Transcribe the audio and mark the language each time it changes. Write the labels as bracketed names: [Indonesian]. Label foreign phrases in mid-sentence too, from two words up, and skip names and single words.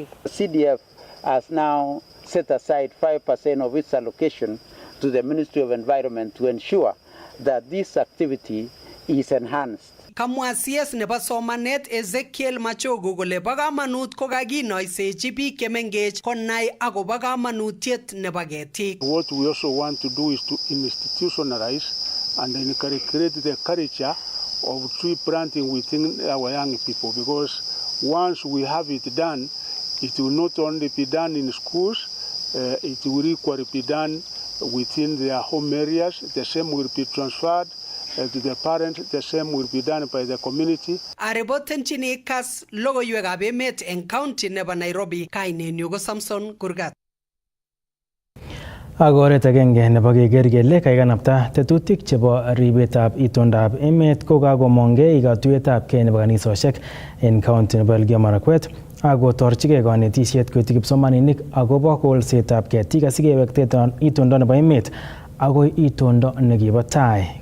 [Kalenjin] CDF has now set aside 5% of its allocation to the Ministry of Environment to ensure that this activity is enhanced. Kamwa CS nebo somanet Ezekiel Machogu kole bo kamanut ko kakinoisechi biik chemengech konai akobo kamanutiet nebo ketik. [English] What we also want to do is to institutionalize and create the culture of tree planting within our young people, because once we have it done, it will not only be done in schools, it will equally be done within their home areas. The same will be transferred to the parents, the same will be done by the community. [Kalenjin] Aribotenchini Kass logoiwekab emet eng county nebo Nairobi, kainenyu ko Samson Kurgat. Ak oret agenge nebo keker kele kaikanapta tetutik chebo ribetab itondab emet ko kakomongei katuiyetabkei nebo kanisosiek en county nebo Elgeyo Marakwet ak kotorchigei kanetisiet koityi kipsomaninik akobo kolsetab ketik asikewekte itondo nebo emet agoi itondo nekibo tai.